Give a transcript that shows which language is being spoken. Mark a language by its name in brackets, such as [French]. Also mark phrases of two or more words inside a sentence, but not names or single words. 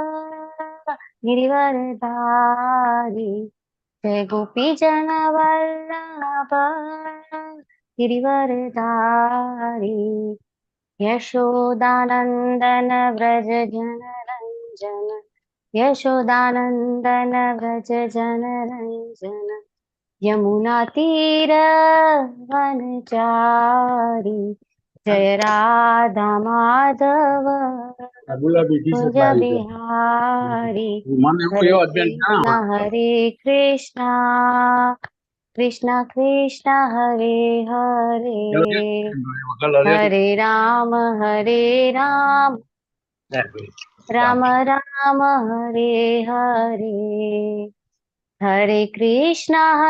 [Hindi] गिरिवरधारी, जय गोपी जन वल्लभ गिरिवरधारी, यशोदानंदन व्रज जन रंजन, यशोदानंदन व्रज जन रंजन, यमुना तीर वनचारी, जय राधा माधव कुंज बिहारी [Gujarati] મને એવું [Sanskrit] हरे [Gujarati] એવો અભ્યાસ ના [Sanskrit] कृष्णा कृष्णा कृष्णा हरे हरे हरे राम राम राम हरे हरे हरे कृष्णा